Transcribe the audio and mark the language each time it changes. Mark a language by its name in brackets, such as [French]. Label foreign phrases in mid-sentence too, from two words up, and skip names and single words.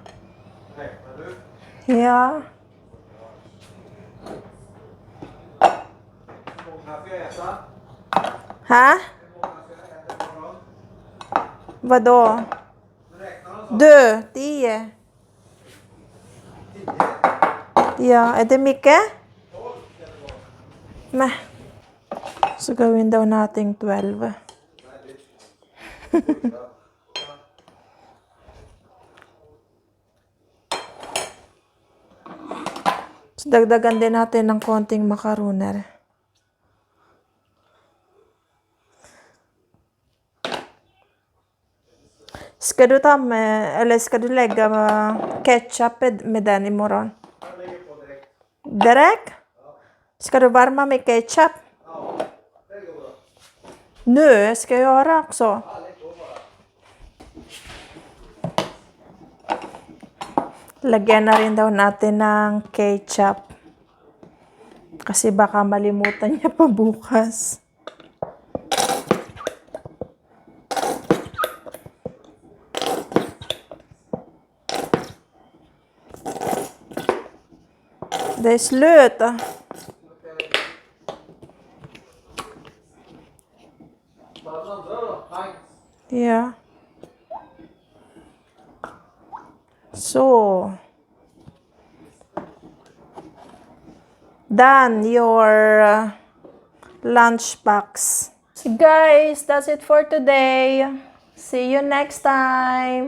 [Swedish] Ja. Ha? Vadå? Du, 10. Ja, är det mycket? Nej. Så [Filipino] gawin daw nating 12. So, dagdagan din natin ng konting makaroner. [Swedish] Ska du ta med, eller ska du lägga ketchup med den imorgon? Direkt? Ska du varma med ketchup? Nu ska jag göra också. [Filipino] Lagyan na rin daw natin ng ketchup. Kasi baka malimutan niya pa bukas. [Swedish] Det är slut. Ja. [English] So. Done your lunch box. So guys, that's it for today. See you next time.